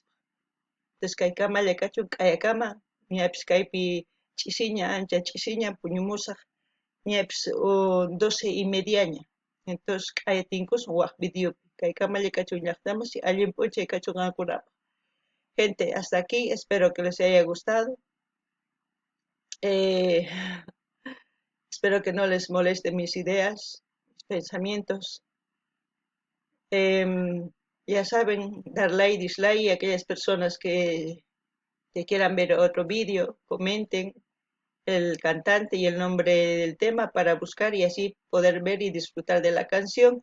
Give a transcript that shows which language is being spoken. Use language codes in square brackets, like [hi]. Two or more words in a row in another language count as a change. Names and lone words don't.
[qu] Entonces kay kamalla kachun, k'ayakama, ñapis kaypi ch'isiña, ancha ch'isiña puñumusaq, ñapis 12:30ña. Entonces k'aya tinkusun waq videopi, kay kamalla kachun llaqtaman si allin p'unchay kachun qankunapaq. [es] Gente, hasta aquí, espero que les haya gustado. Eh, Espero que no les moleste mis ideas, mis pensamientos. Em, ya saben, dar like, dislike, y aquellas personas que quieran ver otro vídeo, comenten el cantante y el nombre del tema para buscar y así poder ver y disfrutar de la canción.